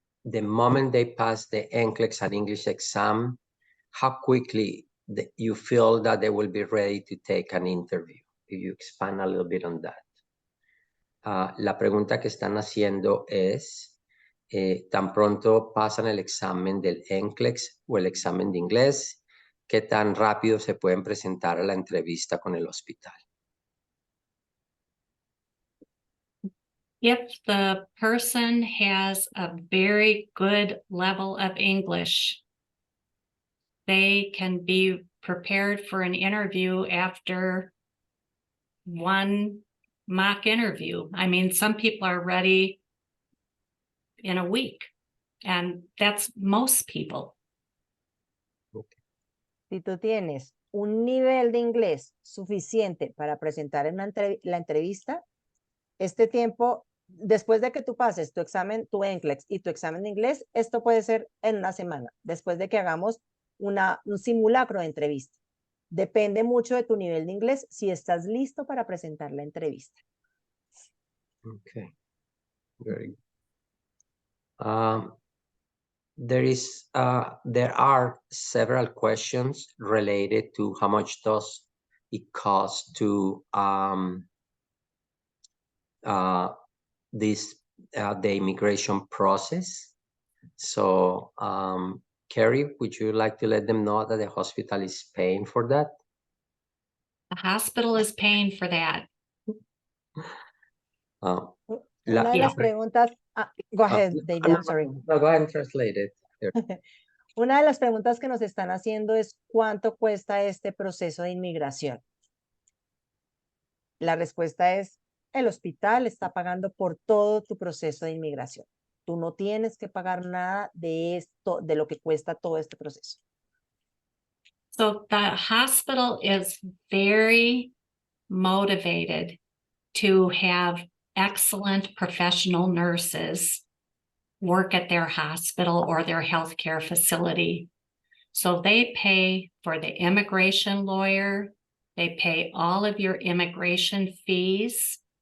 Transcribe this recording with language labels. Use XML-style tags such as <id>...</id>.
<en>The moment they pass the NCLEX and English exam, how quickly you feel that they will be ready to take an interview? If you expand a little bit on that.</en> <es>La pregunta que están haciendo es, tan pronto pasan el examen del NCLEX o el examen de inglés, ¿qué tan rápido se pueden presentar a la entrevista con el hospital?</es> <en>If the person has a very good level of English, they can be prepared for an interview after one mock interview. I mean, some people are ready in a week, and that's most people.</en> <es>Si tú tienes un nivel de inglés suficiente para presentar en la entrevista, este tiempo, después de que tú pases tu examen, tu NCLEX y tu examen de inglés, esto puede ser en una semana, después de que hagamos un simulacro de entrevista. Depende mucho de tu nivel de inglés si estás listo para presentar la entrevista.</es> <en>Okay, very good. There are several questions related to how much does it cost to the immigration process. So, Carrie, would you like to let them know that the hospital is paying for that? The hospital is paying for that.</en> <es>Una de las preguntas,</es> <en>go ahead, David, I'm sorry. No, go ahead and translate it.</en> <es>Una de las preguntas que nos están haciendo es ¿cuánto cuesta este proceso de inmigración? La respuesta es el hospital está pagando por todo tu proceso de inmigración. Tú no tienes que pagar nada de esto, de lo que cuesta todo este proceso.</es> <en>So the hospital is very motivated to have excellent professional nurses work at their hospital or their healthcare facility. So they pay for the immigration lawyer, they pay all of your immigration fees.</en>